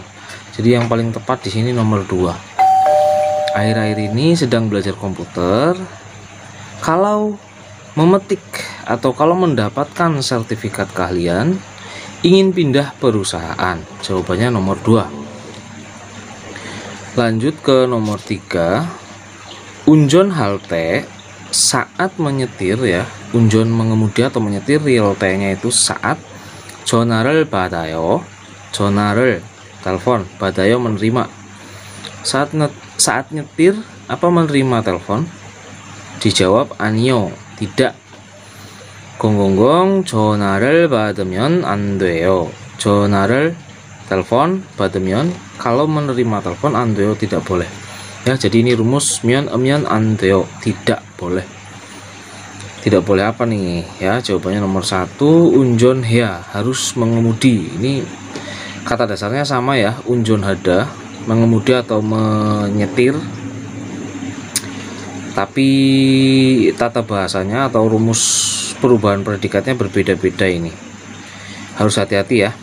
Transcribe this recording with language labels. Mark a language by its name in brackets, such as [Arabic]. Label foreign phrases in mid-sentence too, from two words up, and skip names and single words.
[Indonesian] Jadi yang paling tepat di sini nomor 2. Akhir-akhir ini sedang belajar komputer, kalau memetik atau kalau mendapatkan sertifikat keahlian, ingin pindah perusahaan. Jawabannya nomor 2. Lanjut ke nomor 3. [Korean] 운전할 때, [Indonesian] saat menyetir ya. Unjon mengemudi atau menyetir, halte-nya itu saat. [Korean] 전화를 받아요, 전화를 telepon, 받아요 menerima. [Indonesian] Saat nyetir apa menerima telepon? [Korean] Dijawab 아니요, tidak. gongonggong 전화를 받으면 안 돼요. [Indonesian] 전화를 telepon, 받으면 kalau menerima telepon, [Korean] 안 돼요 [Indonesian] tidak boleh. Ya, jadi ini rumus [Korean] 면 안 돼요, [Indonesian] tidak boleh. Tidak boleh apa nih? Ya, jawabannya nomor 1, [Korean] 운전해야, [Indonesian] harus mengemudi. Ini kata dasarnya sama ya, [Korean] 운전하다, [Indonesian] mengemudi atau menyetir. Tapi tata bahasanya atau rumus perubahan predikatnya berbeda-beda, ini harus hati-hati ya.